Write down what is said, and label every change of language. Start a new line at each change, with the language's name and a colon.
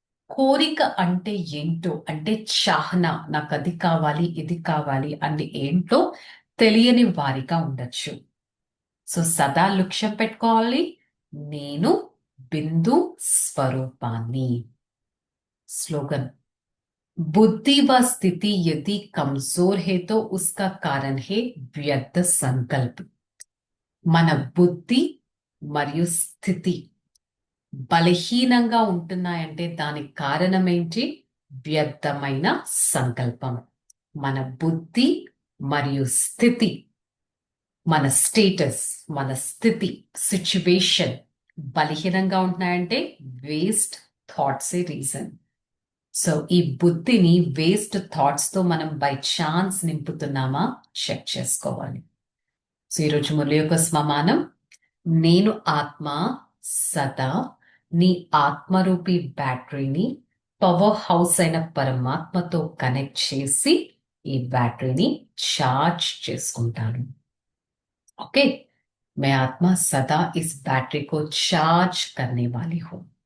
Telugu: కోరిక అంటే ఏంటో, అంటే చాహన, నాకు అది కావాలి ఇది కావాలి అని ఏంటో తెలియని వారిగా ఉండొచ్చు. సో సదా లక్ష్యం పెట్టుకోవాలి, నేను బిందు స్వరూపాన్ని. స్లోగన్:
Hindi: बुद्धि व स्थिति यदि कमजोर है तो उसका कारण है व्यर्थ संकल्प.
Telugu: మన బుద్ధి మరియు స్థితి బలహీనంగా ఉంటున్నాయంటే దానికి కారణం ఏంటి? వ్యర్థమైన సంకల్పం. మన బుద్ధి మరియు స్థితి, మన స్టేటస్, మన స్థితి, సిచ్యువేషన్ బలహీనంగా ఉంటున్నాయంటే వేస్ట్ థాట్స్ ఏ రీజన్. సో ఈ బుద్ధిని వేస్ట్ థాట్స్ తో మనం బై ఛాన్స్ నింపుతున్నామా చెక్ చేసుకోవాలి. సో ఈరోజు మురళి యొక్క స్వమానం: నేను ఆత్మ సదా నీ ఆత్మరూపి బ్యాటరీని పవర్ హౌస్ అయిన పరమాత్మతో కనెక్ట్ చేసి ఈ బ్యాటరీని ఛార్జ్ చేసుకుంటాను.
Hindi: ओके, मैं आत्मा सदा इस बैटरी को चार्ज करने वाली हूं.